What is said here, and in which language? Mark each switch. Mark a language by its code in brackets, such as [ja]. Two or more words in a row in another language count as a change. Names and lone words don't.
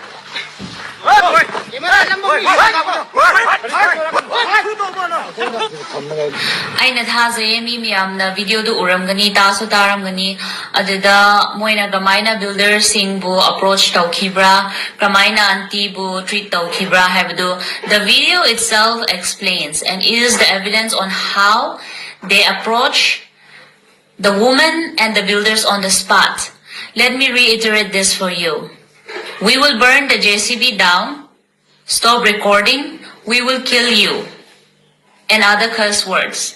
[mni] Aina thaze mi miyamna video du uramgani tasu taramgani aduda moina kamaina builder sing bu approach thokkhiba kamaina anti bu treat thokkhiba habdu. [en] The video itself explains and is the evidence on how they approach the woman and the builders on the spot. Let me reiterate this for you. We will burn the JCB down, stop recording, we will kill you, and other curse words.